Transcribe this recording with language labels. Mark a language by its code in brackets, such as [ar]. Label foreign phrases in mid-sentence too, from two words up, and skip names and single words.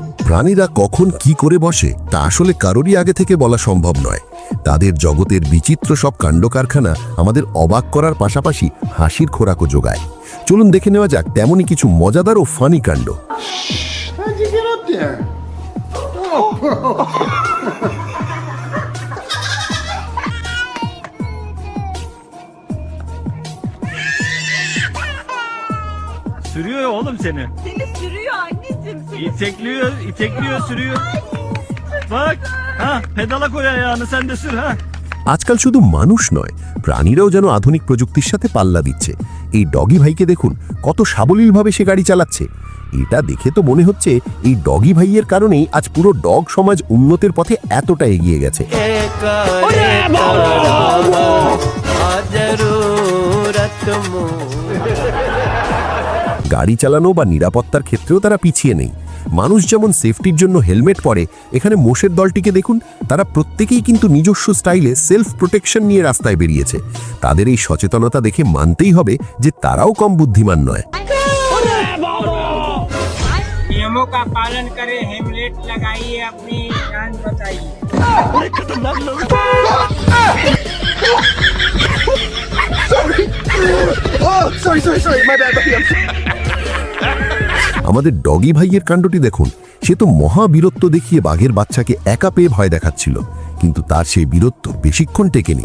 [bn] প্রাণীরা কখন কি করে বসে তা আসলে কারোরই আগে থেকে বলা সম্ভব নয়। তাদের জগতের বিচিত্র সব কাণ্ডকারখানা আমাদের অবাক করার পাশাপাশি হাসির খোরাকও যোগায়। চলুন দেখে নেওয়া যাক তেমনই কিছু মজাদার ও ফানি কাণ্ড। [tr] Sürüyor oğlum seni. Seni sürüyor anneciğim. Seni İtekliyor, sürüyor. Bak, ha pedala koy ayağını sen de sür ha. [bn] আজকাল শুধু মানুষ নয়, প্রাণীরাও যেন আধুনিক প্রযুক্তির সাথে পাল্লা দিচ্ছে। এই ডগি ভাইকে দেখুন কত সাবলীলভাবে সে গাড়ি চালাচ্ছে। এটা দেখে তো মনে হচ্ছে এই ডগি ভাইয়ের কারণেই আজ পুরো ডগ সমাজ উন্নতির পথে এতটা এগিয়ে গেছে। গাড়ি চালানো বা নিরাপত্তার ক্ষেত্রেও তারা পিছিয়ে নেই। মানুষ যেমন সেফটির জন্য হেলমেট পরে, এখানে মোষের দলটিকে দেখুন, তারা প্রত্যেকেই কিন্তু নিজস্ব স্টাইলে [en] self protection [bn] নিয়ে রাস্তায় বেরিয়েছে। তাদের এই সচেতনতা দেখে মানতেই হবে যে তারাও কম বুদ্ধিমান নয়। [hi] नियमों का पालन करें, हेलमेट लगाइए, अपनी जान बचाइए। [bn] আমাদের ডগি ভাইয়ের কাণ্ডটি দেখুন। সে তো মহাবীরত্ব দেখিয়ে বাঘের বাচ্চাকে একা পেয়ে ভয় দেখাচ্ছিল, কিন্তু তার সেই বীরত্ব বেশিক্ষণ টেকেনি।